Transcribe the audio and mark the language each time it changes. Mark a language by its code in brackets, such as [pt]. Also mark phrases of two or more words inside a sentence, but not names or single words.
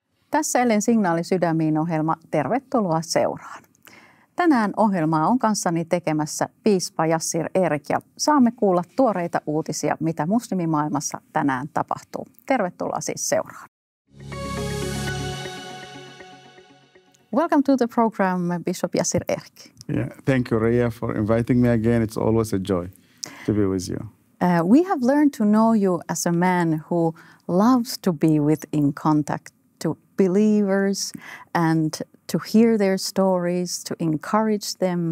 [fi] Tässä Ellen Signaali Sydämiin -ohjelma. Tervetuloa seuraan. Tänään ohjelmaa on kanssani tekemässä Piispa Yassir Eric ja saamme kuulla tuoreita uutisia, mitä muslimimaailmassa tänään tapahtuu. Tervetuloa siis seuraan. [en] Welcome to the program, Bishop Yassir Eric. Yeah, thank you, Rhea, for inviting me again. It's always a joy to be with you. We have learned to know you as a man who loves to be in contact to believers and to hear their stories, to encourage them.